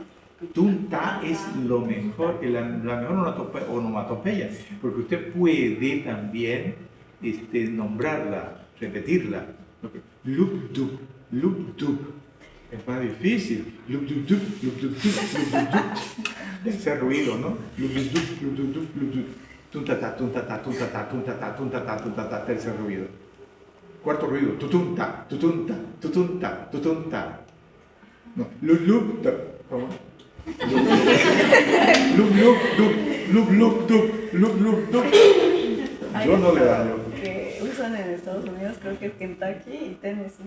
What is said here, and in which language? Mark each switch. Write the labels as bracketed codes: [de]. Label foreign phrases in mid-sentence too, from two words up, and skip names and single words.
[es] Tunta es lo mejor, la mejor onomatopeya, porque usted puede también nombrarla, repetirla. Lupdup, lupdup. Es más difícil. Lupdup, lupdup, lupdup. Ese ruido, ¿no? Lupdup, lupdup, lupdup. Tuntata, tuntata, tuntata, tuntata, tuntata, tuntata. Tercer ruido. Cuarto ruido. Tutunta, tutunta, tutunta, tutunta. No, lupdup. ¿Cómo? Look. Yo no le daño. Que usan en Estados Unidos, creo que es Kentucky y Tennessee.